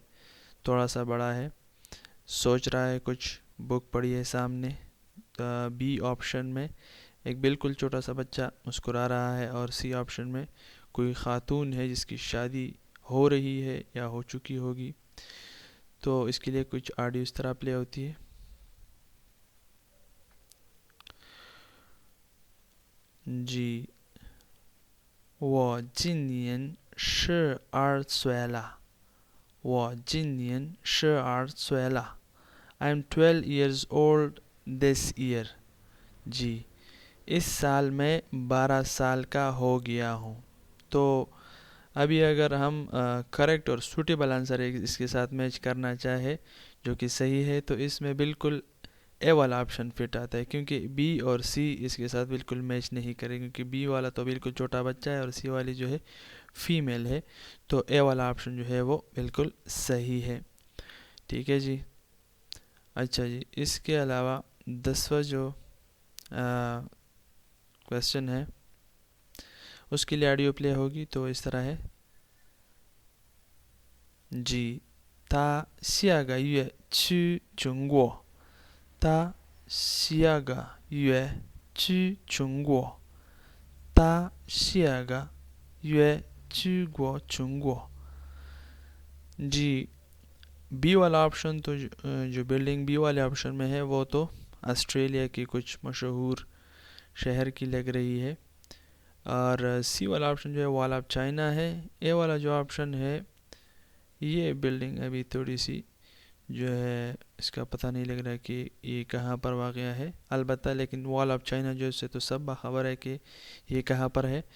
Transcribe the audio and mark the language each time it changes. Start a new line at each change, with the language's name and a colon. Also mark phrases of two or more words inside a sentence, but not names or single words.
Urdu: تھوڑا سا بڑا ہے، سوچ رہا ہے کچھ، بک پڑھی ہے سامنے، بی آپشن میں ایک بالکل چھوٹا سا بچہ مسکرا رہا ہے، اور سی آپشن میں کوئی خاتون ہے جس کی شادی ہو رہی ہے یا ہو چکی ہوگی، تو اس کے لیے کچھ آڈیو اس طرح پلے ہوتی ہے۔ جی،
Chinese: 我今年12岁了，我今年12岁了。
English: I'm 12 years old this year。
Urdu: جی، اس سال میں 12 سال کا ہو گیا ہوں۔ تو ابھی اگر ہم کریکٹ اور
English: suitable answer
Urdu: اس کے ساتھ میچ کرنا چاہے جو کہ صحیح ہے، تو اس میں بالکل اے والا آپشن فٹ آتا ہے، کیونکہ بی اور سی اس کے ساتھ بالکل میچ نہیں کرے، کیونکہ بی والا تو بالکل چھوٹا بچہ ہے اور سی والی جو ہے فیمیل ہے، تو اے والا آپشن جو ہے وہ بالکل صحیح ہے، ٹھیک ہے جی۔ اچھا جی، اس کے علاوہ 10واں جو کویسچن ہے اس کے لیے آڈیو پلے ہوگی، تو اس طرح ہے جی۔
Chinese: 他下个月去中国，他下个月去中国，他下个月去过中国。
Urdu: جی، بی والا آپشن تو جو بلڈنگ بی والے آپشن میں ہے وہ تو آسٹریلیا کی کچھ مشہور شہر کی لگ رہی ہے، اور سی والا آپشن جو ہے وال آف چائنا ہے۔ اے والا جو آپشن ہے یہ بلڈنگ ابھی تھوڑی سی جو ہے اس کا پتہ نہیں لگ رہا ہے کہ یہ کہاں پر واقع ہے، البتہ لیکن وال آف چائنا جو اس سے تو سب باخبر ہے کہ یہ کہاں پر ہے۔